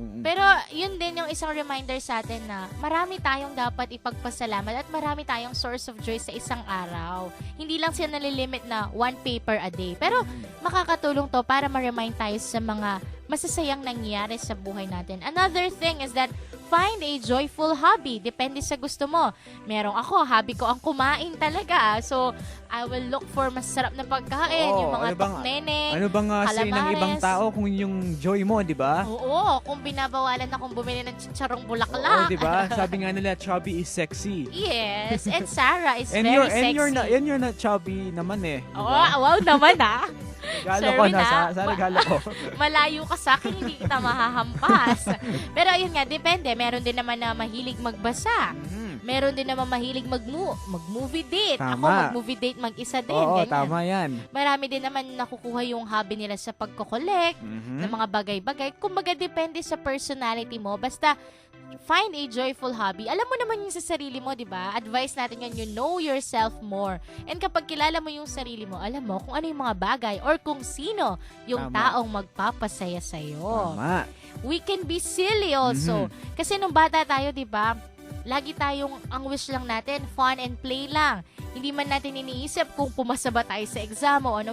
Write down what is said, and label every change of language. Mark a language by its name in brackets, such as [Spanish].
[Filipino] Pero yun din yung isang reminder sa atin na marami tayong dapat ipagpasalamat at marami tayong [English] source of joy [Filipino] sa isang araw. Hindi lang siya nalilimit na [English] one paper a day. [Filipino] Pero makakatulong to para ma-remind tayo sa mga masasayang nangyari sa buhay natin. [English] Another thing is that find a joyful hobby. [Filipino] Depende sa gusto mo. Merong ako, hobby ko ang kumain talaga. [English] So, I will look for [Filipino] masarap na pagkain. Yung mga tokneneng, ano bang say ng ibang tao kung yung joy mo, di ba? Oo, kung binabawalan akong bumili ng chicharong Oo, bulaklak. di ba? Sabi nga nila, [English] chubby is sexy. Yes, and Sarah is and very sexy. sexy. You're not chubby [Filipino] naman eh. Oo, wow naman ah. Galo ko Sherwin, na, sa regalo ko. Malayo ka sa akin, hindi kita mahahampas. Pero ayun nga, depende. Meron din naman na mahilig magbasa. Meron din naman mahilig mag-movie date. Tama. Ako, mag-movie date mag-isa din. Oo, ganyan. tama yan. Marami din naman nakukuha yung hobby nila sa pagko-collect ng mga bagay-bagay. Kumbaga, depende sa personality mo. Basta, [English] find a joyful hobby. [Filipino] Alam mo naman yung sa sarili mo, di ba? [English] Advice [Filipino] natin yan, [English] you know yourself more. [Filipino] And kapag kilala mo yung sarili mo, alam mo kung ano yung mga bagay or kung sino yung Tama. taong magpapasaya sa'yo. Tama. [English] We can be silly also. [Filipino] Kasi nung bata tayo, di ba? Lagi tayong, ang wish lang natin, [English] fun and play [Filipino] lang. Hindi man natin iniisip kung pumasa ba tayo sa exam o ano.